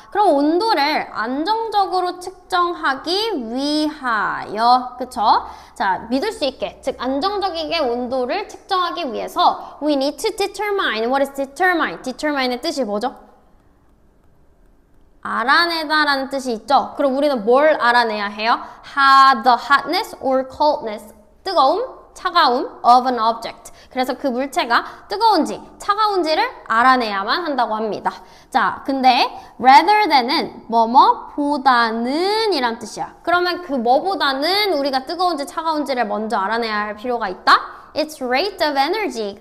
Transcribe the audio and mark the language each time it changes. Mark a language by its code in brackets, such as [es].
[ko] 그럼 온도를 안정적으로 측정하기 위하여, 그쵸? 자, 믿을 수 있게, 즉 안정적이게 온도를 측정하기 위해서 [en] we need to determine. What is determine? [ko] determine의 뜻이 뭐죠? 알아내다 라는 뜻이 있죠? 그럼 우리는 뭘 알아내야 해요? [en] The hotness or coldness. [ko] 뜨거움, 차가움 [en] of an object. [ko] 그래서 그 물체가 뜨거운지 차가운지를 알아내야만 한다고 합니다. 자, 근데 rather than은 뭐뭐보다는 이란 뜻이야. 그러면 그 뭐보다는 우리가 뜨거운지 차가운지를 먼저 알아내야 할 필요가 있다? [en] Its rate of energy.